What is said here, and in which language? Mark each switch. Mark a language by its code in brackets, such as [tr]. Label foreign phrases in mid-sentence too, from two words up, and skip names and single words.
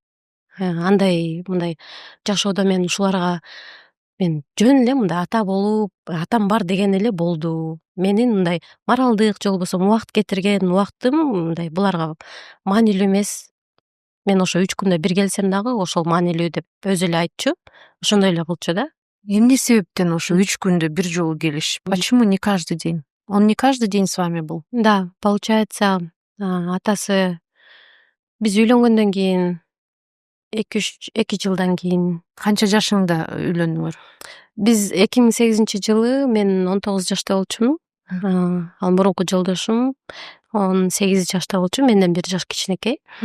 [ky] Андай мындай жашоодо мен ушуларга мен жөн эле мындай ата болуп, атам бар деген эле болду. Менин мындай моралдык же болбосо убакыт кетирген убактым мындай буларга маанилүү эмес. Мен ошо 3 күндө бир келсем дагы ошол маанилүү деп өзү эле айтчу. Ошондой эле кылчу да. Эмне себептен ошо 3 күндө бир жолу келиш? [ru] Почему не каждый день? Он не каждый день с вами был? Да, получается, [ky] атасы биз үйлөнгөндөн кийин 2 жылдан кийин. Канча жашыңда үйлөндүңөр? Биз 2008 жылы мен 19 жашта болчумун. Ал мурунку жолдошум 18 жашта болчу, менден 1 жаш кичинекей.